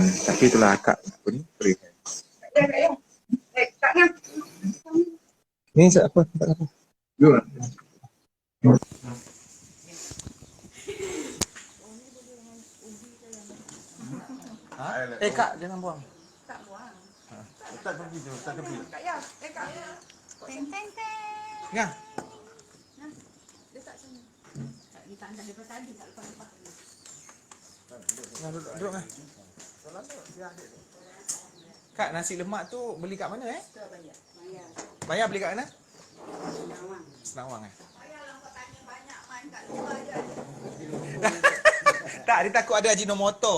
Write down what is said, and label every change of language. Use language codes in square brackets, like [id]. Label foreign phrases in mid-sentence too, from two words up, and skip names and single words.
[ms] Tapi itulah akak apa ni? Ni apa? Dua. Kak, jangan buang. Tak buang. Ustaz pergi je, Ustaz pergi. Kak ya, Kak. Teng teng teng. Ya. Letak sini. Tak ditanda daripada tadi tak lepas-lepas. Duduk. Kak, nasi lemak tu beli kat mana Bayar beli kat mana? Senawang Tak, dia takut ada Ajinomoto.